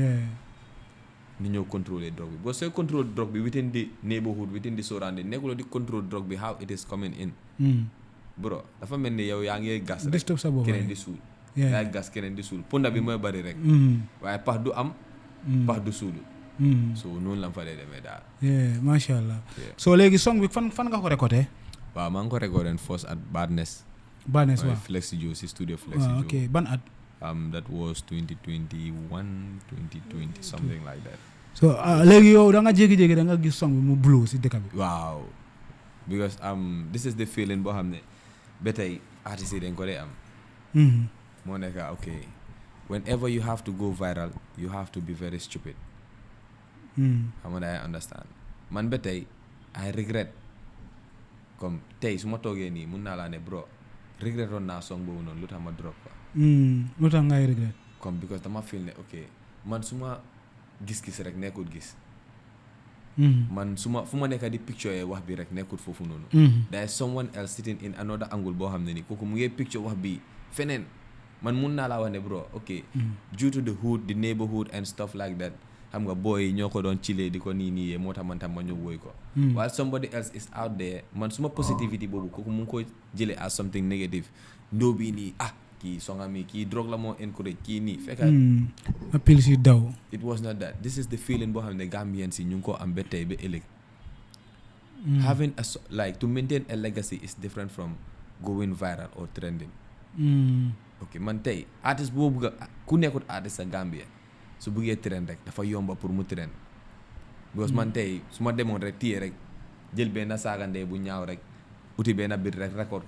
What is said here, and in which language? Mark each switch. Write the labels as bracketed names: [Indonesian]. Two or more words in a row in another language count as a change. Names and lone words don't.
[Wolof] ni ñëw contrôler drogue bi boo sooy contrôle drogue bi [English] within the neighborhood within the surrounding [Wolof] nekkuloo di contrôle drogue bi [English] how it is coming in bro [Wolof] dafa mel ni yow yaa ngi gas rek keneen di suul yaa ngi gas keneen di suul ponda bi mooy bari rek waaye pax du am pax du suulu so noonu la fa dee demee daal [Arabic] ما شاء الله [Wolof] so léegi song bi fan nga ko récolté waaw maa ngi ko récolté [English] first at Badness [Wolof] waaw Flexi Joe si studio Flexi Joe ok ban at [English] that was 2021 2020 something like that [Wolof] so léegi yow da nga jékki-jékki da nga gis song bi mu blow si dëkk bi waaw [English] because this is the feeling [Wolof] boo xam ne ba tey artistes yi dañ ko dee am moo nekk [English] ok whenever you have to go viral you have to be very stupid [Wolof] xam nga [English] I understand [Wolof] man ba tey [English] I regret [Wolof] comme tey su ma toogee nii mun naa laa ne bro regret oon naa song boobu noonu lu tax ma drop quoi lu tax ngay regret comme because dama feel ne ok man su ma gis-gis rek nekkut gis man fu ma nekk di picture wax bi rek nekkut foofu noonu [English] there is someone else sitting in another angle [Wolof] boo xam ne ni kooku mu ngi picture wax bi feneen man mun naa laa wax ne bro ok [English] due to the hood the neighborhood and stuff like that [Wolof] xam nga boy ñoo ko doon chile di ko nii moo tax man tam ma ñëw woy ko [English] while somebody else is out there [Wolof] man suma positivity boobu kooku mu ngi ko jëlee [English] as something negative [Wolof] ndóo bii nii kii songami kii drogue la moo encourage kii nii fekka appel si daw [English] it was not that this is the feeling [Wolof] boo xam ne Gambian si ñu ngi ko am ba tey ba ëllëg [English] having like to maintain a legacy is different from going viral or trending ok [Wolof] man tey artiste boo bëgg ku nekkut artiste sa Gambia su bëggee trend rek dafa yomba pour mu trend because man tey su ma demoon rek téye rek jël benn saagandee bu ñaaw rek uti benn bit rek record